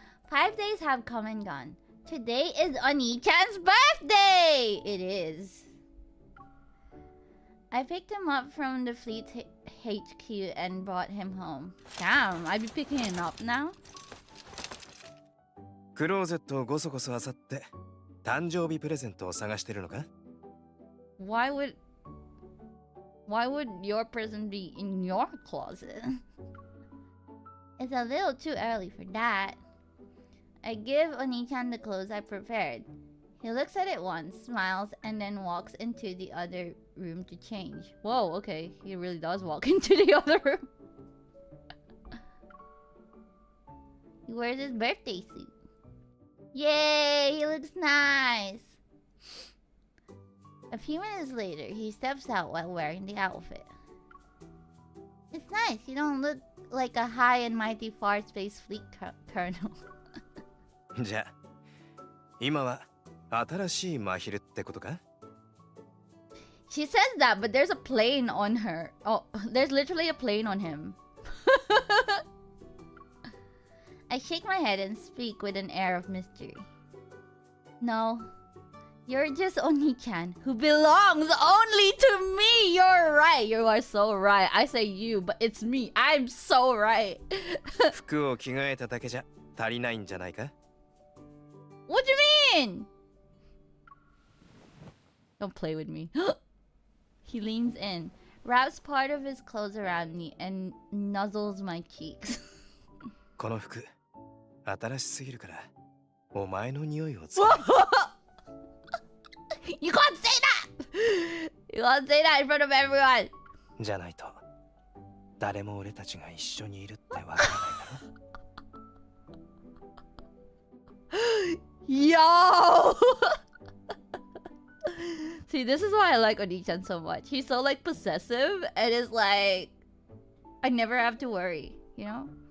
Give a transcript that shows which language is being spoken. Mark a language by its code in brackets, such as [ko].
[en] 5 days have come and gone. Today is Oniichaan's birthday! It is. I picked him up from the fleet HQ and brought him home. Damn, I'd be picking him up now? [ja] クローゼットをごそごそ漁って誕生日プレゼントを探してるのか? [en] Why would your present be in your closet? It's a little too early for that. I give Oniichaan the clothes I prepared. He looks at it once, smiles, and then walks into the other room to change. Whoa, okay. He really does walk into the other room. He wears his birthday suit. Yay! He looks nice! A few minutes later, he steps out while wearing the outfit. It's nice. You don't look like a high and mighty far space fleet colonel. [ja] じゃあ、今は新しいマヒルってことか? [en] She says that, but there's a plane on her. Oh, there's literally a plane on him. I shake my head and speak with an air of mystery. No, you're just Oni-chan, who belongs only to me. You're right. You are so right. I say you, but it's me. I'm so right. [ja] 服を着替えただけじゃ足りないんじゃないか? [en] What do you mean? Don't play with me. He leans in, wraps part of his clothes around me, and nuzzles my cheeks. [ja] この服、新しすぎるから、お前の匂いをつけ [en] You can't say that! You can't say that in front of everyone! [ja] じゃないと、誰も俺たちが一緒にいるってわからないだろ? [en] Yo! See, this is why I like Oni-chan so much. He's so like possessive and it's like I never have to worry, you know?